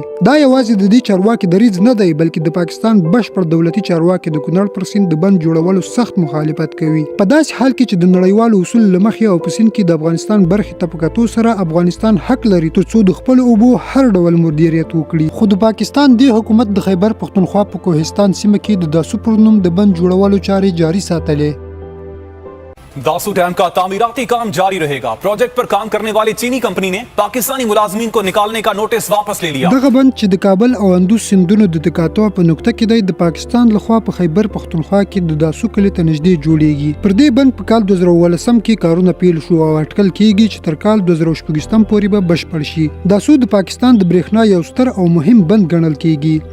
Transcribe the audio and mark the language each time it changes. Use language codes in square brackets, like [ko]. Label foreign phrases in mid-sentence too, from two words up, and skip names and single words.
[ps] دا یوازې د دې چارواکي دریځ نه دی، بلکې د پاکستان بشپړ دولتي چارواکي د کونړ پر سیند د بند جوړولو سخت مخالفت کوي. په داسې حال کې چې د نړیوالو اصولو له مخې او په سیند کې د افغانستان برخې ته په کتو سره افغانستان حق لري ترڅو د خپلو اوبو هر ډول مدیریت وکړي. خو د پاکستان دې حکومت د خیبر پختونخوا په کوهستان سیمه کې د داسو پر نوم د بند جوړولو چارې جاري ساتلې. [ur] داسو ڈیم کا تعمیراتی کام جاری رہے گا۔ پروجیکٹ پر کام کرنے والی چینی کمپنی نے پاکستانی ملازمین کو نکالنے کا نوٹس واپس لے لیا. [ps] دغه بند چې د کابل او اندوز سیندونو د تقاطع په نقطه کې دی، د پاکستان لخوا په خیبر پختونخوا کې د داسو کلي ته نږدې جوړیږي. پر دې بند په کال 2018 کې کارونه پیل شو او اټکل کېږي چې تر کال 2024 پورې به بشپړ شي. داسو د پاکستان د برېښنا یو ستر او مهم بند ګڼل کېږي.